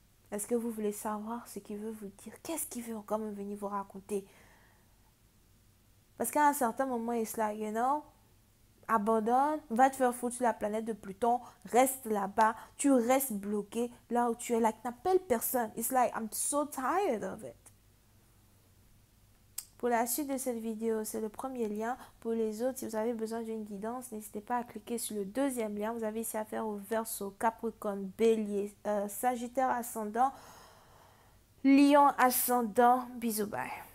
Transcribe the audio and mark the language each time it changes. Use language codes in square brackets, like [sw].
[fr] Est-ce que vous voulez savoir ce qu'il veut vous dire? Qu'est-ce qu'il veut encore venir vous raconter? Parce qu'à un certain moment, il se là, you know, abandonne, va te faire foutre sur la planète de Pluton, reste là-bas, tu restes bloqué là où tu es, like, n'appelle personne. [en] It's like, I'm so tired of it. [fr] Pour la suite de cette vidéo, c'est le premier lien. Pour les autres, si vous avez besoin d'une guidance, n'hésitez pas à cliquer sur le deuxième lien. Vous avez ici affaire au Verseau, Capricorne, Bélier, Sagittaire ascendant, Lion ascendant. Bisous, bye.